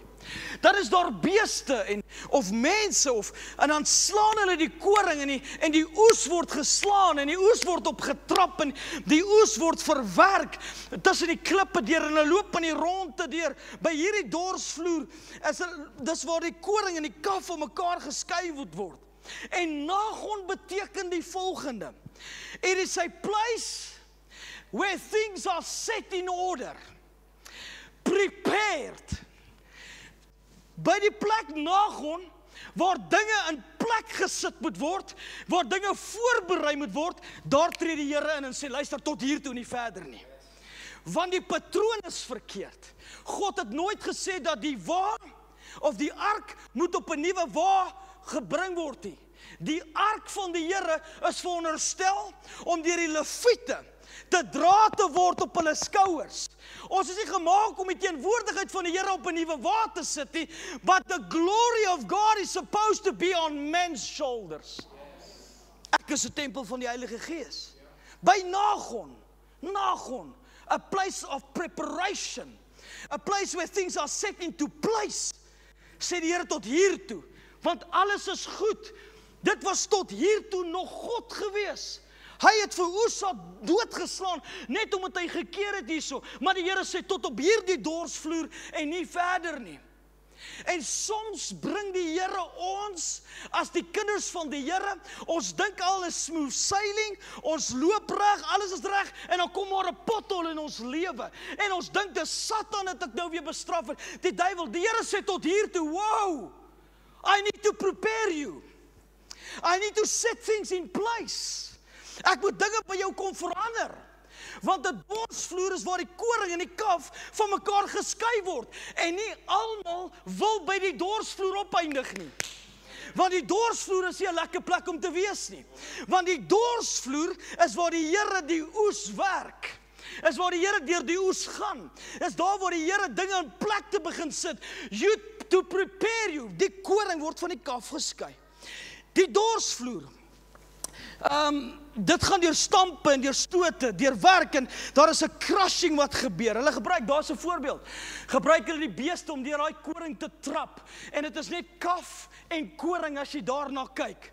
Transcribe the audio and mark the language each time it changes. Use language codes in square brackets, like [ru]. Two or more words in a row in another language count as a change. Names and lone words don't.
[af] Dan is daar beeste of mense en dan slaan hulle die koring en die oes word geslaan en die oes word opgetrap en die oes word verwerk tussen die klippe deur en hulle loop in die ronde deur. By hierdie dorsvloer dis waar die koring en die kaf van mekaar geskei word. En Nagon beteken die volgende: [en] it is a place where things are set in order, prepared. [af] By die plek Nagon, waar dinge in plek gesit moet word, waar dinge voorberei moet word, daar tree die Here in en sê, luister tot hier toe, nie verder nie. Want die patroon is verkeerd. God het nooit gesê dat die wa of die ark moet op 'n nuwe wa gebring word nie. Die ark van die Here is veronderstel om deur die Lewiete te dra te word op hulle skouers. Ons is nie gemaak om die teenwoordigheid van die Here op 'n nuwe wa te sit nie, [en] but the glory of God is supposed to be on men's shoulders. [af] Ek is 'n tempel van die Heilige Gees. By Nagon, [en] a place of preparation, a place where things are set into place, [af] sê die Here tot hier toe, want alles is goed. Dit was tot hier toe nog God gewees. Hy het vir Oesa doodgeslaan, net omdat hy gekeer het hierso. Maar die Here sê tot op hierdie dorsvloer en nie verder nie. En soms bring die Here ons, as die kinders van die Here, ons dink al is [en] smooth sailing, [af] ons loop reg, alles is reg, en dan kom maar 'n pothol in ons lewe. En ons dink dis Satan dat ek nou weer bestraf het. Die duiwel, die Here sê tot hier toe, [en] wow, I need to prepare you. I need to set things in place. [af] Ek moet dinge by jou kom verander. Want 'n dorsvloer is waar die koring en die kaf van mekaar geskei word. En nie almal wil by die dorsvloer opeindig nie. Want die dorsvloer is nie 'n lekker plek om te wees nie. Want die dorsvloer is waar die Here die oes werk. Is waar die Here deur die oes gaan. Is daar waar die Here dinge in plek te begin sit. [en] You to prepare you. [af] Die koring word van die kaf geskei. Die dorsvloer. Dit gaan deur stampe en deur stote, deur werk, en daar is 'n crushing wat gebeur. Hulle gebruik, daar's 'n voorbeeld. Gebruik hulle die beeste om deur daai koring te trap. En dit is net kaf en koring as jy daarna kyk.